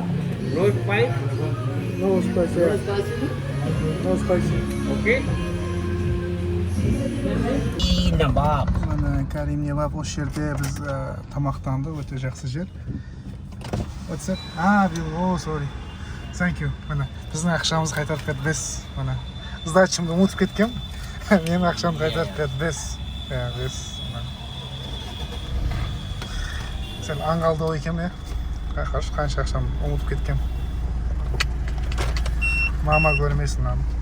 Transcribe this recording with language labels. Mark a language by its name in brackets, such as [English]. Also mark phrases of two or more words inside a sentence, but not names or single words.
[English] No spice? No spicy. No spicy. Okay? Nabab. [Kazakh] Mana Karim Yevap осы жерде біз тамақтанды, өте жақсы жер. [English] What's that? Oh, sorry. Thank you. [Kazakh] Mana біздің ақшамызды қайтарып берді бес. Mana сдачамды ұмытып кеткем. Менің ақшамды қайтарып берді бес. Бес. Сен аңғалды екен, қанша ақшам ұмытып кеткем. Мама көрмесін аны.